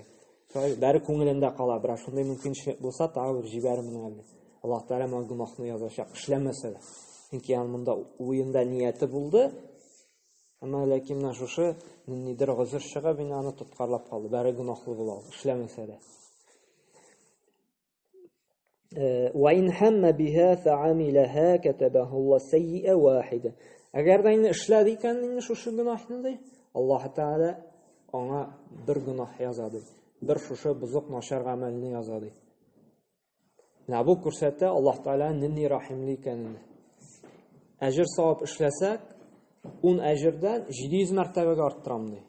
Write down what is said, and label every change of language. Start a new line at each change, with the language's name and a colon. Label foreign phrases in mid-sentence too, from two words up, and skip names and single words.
Tatar: Бәре күңелендә кала, бер шундый мөмкинчелек булса, тагы бер җибәрмен әле. Аллаһ Тәгалә моңа гынахны язачак, эшләмәсә дә. Чөнки аны монда уенда нияте булды, Әмма ләкин менә шушы ниндидер гозер чыгып, инде аны тоткарлап калды. Бәре гөнаһлы була, эшләмәсә дә.
Arabic: وَإِنْ هَمَّ بِهَا فَعَمِلَهَا كَتَبَهُ اللَّهُ سَيِّئَةً وَاحِدَةً.
Tatar: Әгәр дә инде эшләде икән инде шушы гөнаһны ди, Аллаһ Тәгалә аңа бер гөнаһ яза ди. Бер шушы бузык начар гамәлне яза ди. Менә бу күрсәтә Аллаһ Тәгалә нинди рәхимле икәнен. Әҗр савап эшләсәк, 10 әҗрдән 700 мәртәбәгә арттырам ди.